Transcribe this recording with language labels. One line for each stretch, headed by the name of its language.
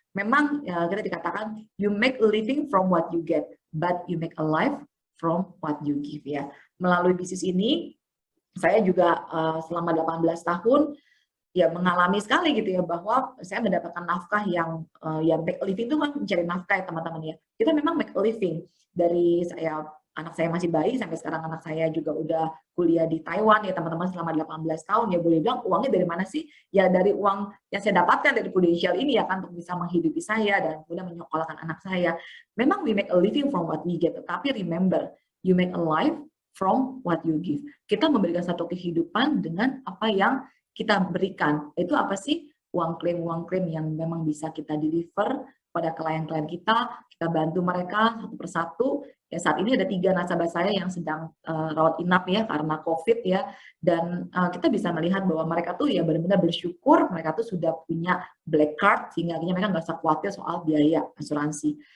Indonesian: Memang ya, kita dikatakan
English: you make a living from what you get, but you make a life from what you give ya.
Indonesian: Melalui bisnis ini saya juga selama 18 tahun ya mengalami sekali gitu ya bahwa saya mendapatkan nafkah yang
English: make a living
Indonesian: itu kan mencari nafkah ya teman-teman ya. Kita memang
English: make a living
Indonesian: dari anak saya masih bayi sampai sekarang anak saya juga udah kuliah di Taiwan ya teman-teman selama 18 tahun ya, boleh bilang uangnya dari mana sih? Ya dari uang yang saya dapatkan dari Prudential ini ya kan untuk bisa menghidupi saya dan kemudian menyekolahkan anak saya.
English: Memang we make a living from what we get, tapi remember you make a life from what you give.
Indonesian: Kita memberikan satu kehidupan dengan apa yang kita berikan. Itu apa sih? Uang klaim yang memang bisa kita deliver pada klien-klien kita bantu mereka satu persatu. Ya saat ini ada 3 nasabah saya yang sedang rawat inap ya karena COVID ya, dan kita bisa melihat bahwa mereka tuh ya benar-benar bersyukur mereka tuh sudah punya black card sehingga akhirnya mereka nggak usah khawatir soal biaya asuransi.